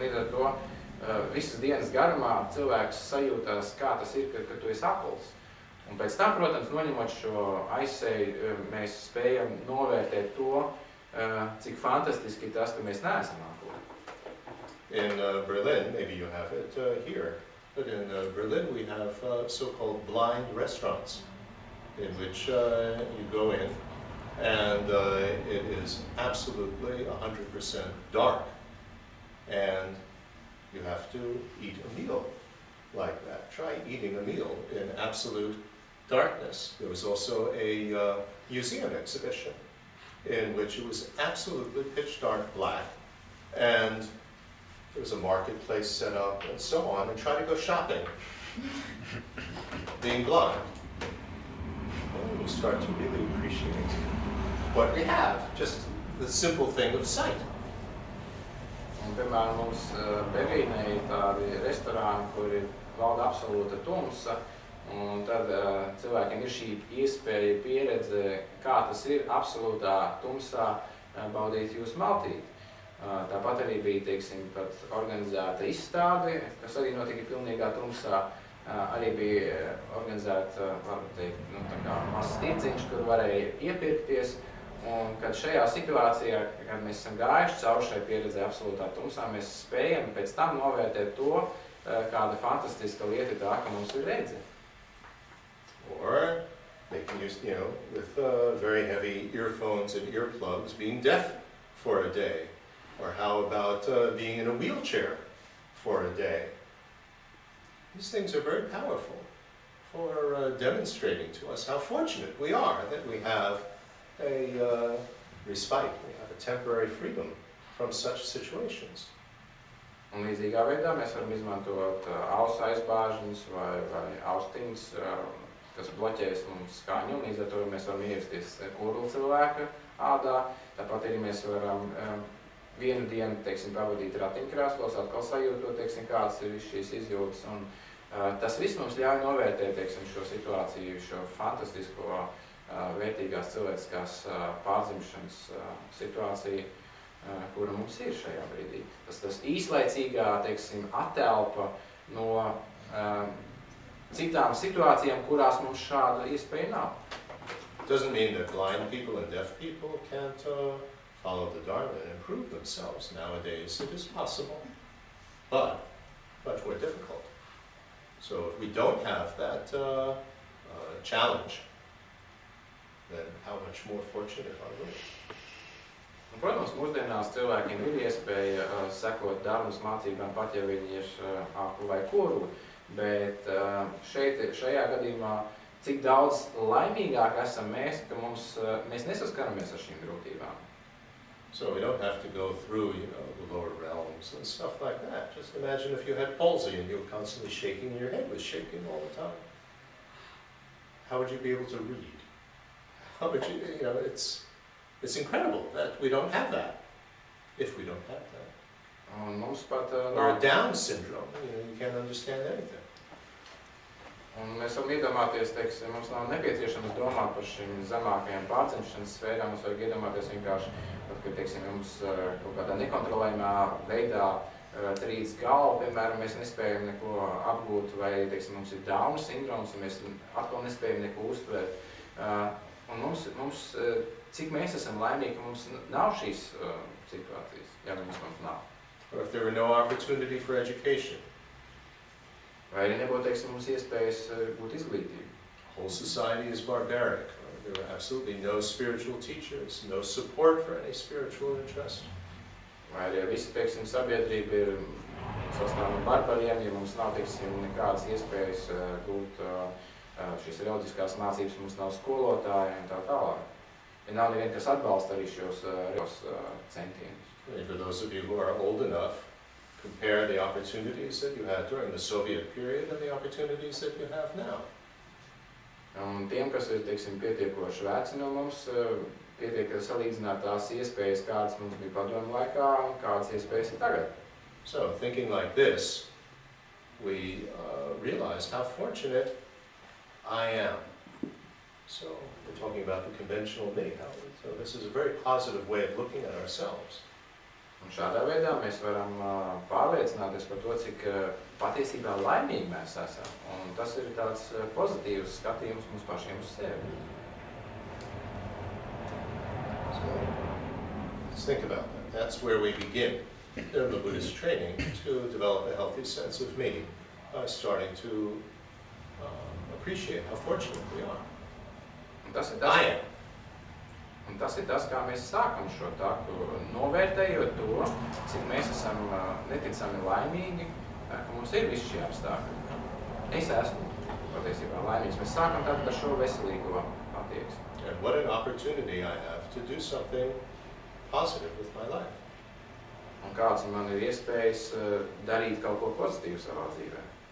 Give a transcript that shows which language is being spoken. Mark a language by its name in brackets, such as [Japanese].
[Latvian] Un līdz ar to visas dienas garumā cilvēks sajūtās, kā tas ir, kad tu esi akls. Un pēc tam, protams, noņemot šo aizsēju, mēs spējam novērtēt to, cik fantastiski ir tas, ka mēs neesam akli. [English] In Berlin, maybe you have it here, but in Berlin we have so-called blind restaurants in which you go in and it is absolutely 100% dark and you have to eat a meal like that. Try eating a meal in absolute darkness. There was also a museum exhibition in which it was absolutely pitch dark black and there was a marketplace set up and so on, and try to go shopping being blind. And you start to really appreciate what we have, just the simple thing of sight. [Latvian] Un, piemēram, mums Berlīnē ir tādi restorāni, kur ir valda absolūta tumsa, un tad cilvēkiem ir šī iespēja pieredze, kā tas ir absolūtā tumsā baudīt jūsu maltīti. Tāpat arī bija, teiksim, pat organizēta izstāde, kas arī notika pilnīgā tumsā. Arī bija organizēta, varbūt teikt, tā kā mazs tirdziņš, kur varēja iepirkties. Un kad šajā situācijā, kad mēs esam gājuši caur šai pieredzē absolūtā tumsā, mēs spējam pēc tam novērtēt to, kāda fantastiska lieta ir tā, ka mums ir redze. [English] Or they can use, with very heavy earphones and earplugs, being deaf for a day. Or how about being in a wheelchair for a day? These things are very powerful for demonstrating to us how fortunate we are that we have a respite, we have a temporary freedom from such situations. [Latvian] Un līdzīgā veidā mēs varam izmantot ausu aizbāžņus vai austiņas, kas bloķēs mums skaņu, un līdz ar to mēs varam ierasties kurlu cilvēka ādā. Tāpat arī mēs varam vienu dienu, teiksim, pavadīt ratiņkrēslos, atkal sajūtot, teiksim, kādas ir šīs izjūtas. Un tas viss mums ļauj novērtēt, teiksim, šo situāciju, šo fantastisko, vērtīgās cilvēciskās pārdzimšanas situāciju, kura mums ir šajā brīdī. Tas īslaicīgā, teiksim, attelpa no citām situācijām, kurās mums šāda iespēja nav. [English] Doesn't mean that blind people and deaf people can't follow the Dharma and improve themselves. Nowadays it is possible, but much more difficult. So if we don't have that challenge, then how much more fortunate are we? [Latvian] Un, protams, mūsdienās cilvēkiem ir iespēja sekot Dharmas mācībām, pat ja viņi ir akli vai kurli, bet šajā gadījumā cik daudz laimīgāk esam mēs, ka mēs nesaskaramies ar šīm grūtībām. [English] So we don't have to go through, the lower realms and stuff like that. Just imagine if you had palsy and you were constantly shaking, your head was shaking all the time. How would you be able to read? How would you, It's incredible that we don't have that, if we don't have that. [Latvian] Un mums pat [English] Or a Down syndrome, you can't understand anything. [Latvian] Un mēs varam iedomāties, teiksim, mums nav nepieciešams domāt par šīm zemākajām pārcenšanas sfērām, mums vajag iedomāties vienkārši, kad, teiksim, mums kaut kādā nekontrolējumā veidā trīc galva, piemēram, mēs nespējam neko apgūt, vai, teiksim, mums ir Down sindroms, un mēs atkal nespējam neko uztvert. Un mums, cik mēs esam laimīgi, ka mums nav šīs situācijas, ja mums nav. [English] Or if there were no opportunity for education. [Latvian] Vai arī nebūtu, teiksim, mums iespējas būt izglītību. [English] Whole society is barbaric. There were absolutely no spiritual teachers, no support for any spiritual interest. [Latvian] Vai arī visi, teiksim, sabiedrība ir sastāv no barbariem, ja mums nav, teiksim, nekādas iespējas gūt šīs reliģiskās mācības, mums nav skolotāji un tā tālāk. Ja nav neviena, kas atbalsta arī šos centienus. [English] For those of you who are old enough, compare the opportunities that you had during the Soviet period and the opportunities that you have now. [Latvian] Un tiem, kas ir, teiksim, pietiekoši veci no mums, pietiek salīdzināt tās iespējas, kādas mums bija padomu laikā un kādas iespējas ir tagad. [English] So, thinking like this, we realize how fortunate I am. So, we're talking about the conventional me. So, this is a very positive way of looking at ourselves. [Latvian] Un šādā veidā mēs varam pārliecināties par to, cik patiesībā laimīgi mēs esam. Un tas ir tāds pozitīvs skatījums mums pašiem uz sevi. [English] So, let's think about that. That's where we begin in the Buddhist training to develop a healthy sense of me by starting to appreciate how fortunate we are. [Latvian] Un tas ir [English] I am. [Latvian] Un tas ir tas, kā mēs sākam šo taku, novērtējot to, cik mēs esam neticami laimīgi, ka mums ir visi šie apstākļi. Es esmu patiesībā laimīgs. Mēs sākam tātad ar šo veselīgo attieksmi. [English] And what an opportunity I have to do something positive with my life. [Latvian] Un kāds man ir iespējas darīt kaut ko pozitīvu savā dzīvē.